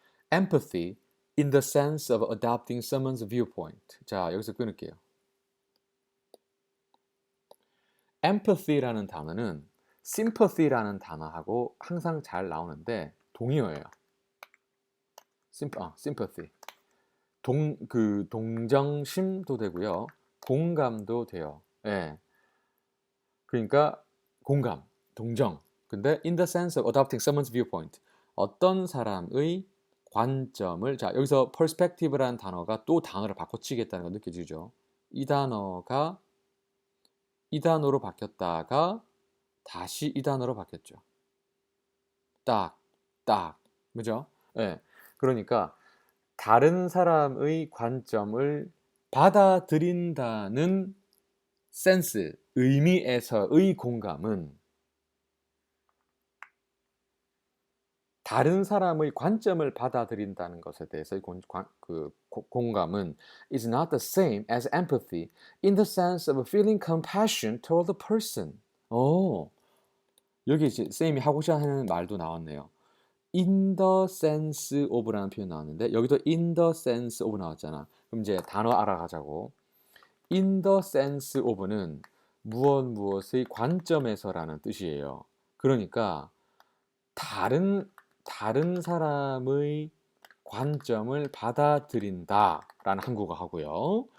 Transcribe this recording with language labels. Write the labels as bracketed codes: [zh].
[en] Empathy in the sense of adopting someone's viewpoint. [ko] 자, 여기서 끊을게요. empathy라는 단어는 sympathy라는 단어하고 항상 잘 나오는데 동의어예요. sympathy. 동정심도 되고요. 공감도 돼요. 예. 그러니까 공감, 동정. 근데 [en] in the sense of adopting someone's viewpoint. [ko] 어떤 사람의 관점을 자, 여기서 perspective라는 단어가 또 단어를 바꿔치겠다는 거 느껴지죠. 이 단어가 이 단어로 바뀌었다가 다시 이 단어로 바뀌었죠. 딱, 딱. 그죠? 예. 그러니까 다른 사람의 관점을 받아들인다는 센스, 의미에서의 공감은 다른 사람의 관점을 받아들인다는 것에 대해서의 공감은 [en] is not the same as empathy in the sense of feeling compassion toward the person. [ko] 여기 이제 쌤이 하고자 하는 말도 나왔네요. [en] in the sense of [ko] 라는 표현 나왔는데 여기도 in the sense of 나왔잖아. 그럼 이제 단어 알아가자고. [en] in the sense of [ko] 는 무엇의 관점에서라는 뜻이에요. 그러니까 다른 사람의 관점을 받아들인다라는 한국어 하고요.